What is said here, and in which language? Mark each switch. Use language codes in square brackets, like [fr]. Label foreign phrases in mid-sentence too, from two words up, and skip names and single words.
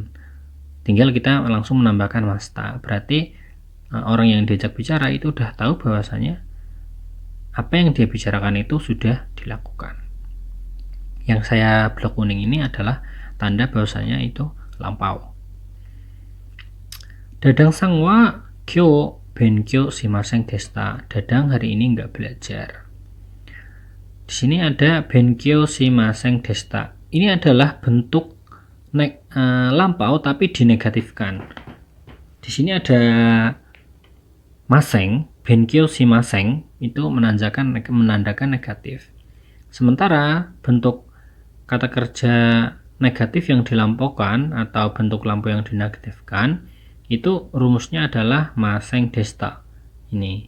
[id] Tinggal kita langsung menambahkan masta. Berarti orang yang diajak bicara itu udah tahu bahwasanya apa yang dia bicarakan itu sudah dilakukan. Yang saya blok kuning ini adalah tanda bahwasanya itu lampau. [ja] Dadangさんは今日勉強しませんでした. [id] Dadang hari ini nggak belajar. Di sini ada [ja] 勉強しませんでした. [id] Ini adalah bentuk lampau tapi dinegatifkan. Di sini ada maseng, [ja] 勉強しません, [id] itu menandakan negatif. Sementara bentuk kata kerja negatif yang dilampaukan atau bentuk lampu yang dinegatifkan itu rumusnya adalah [ja] ませんでした [id] ini.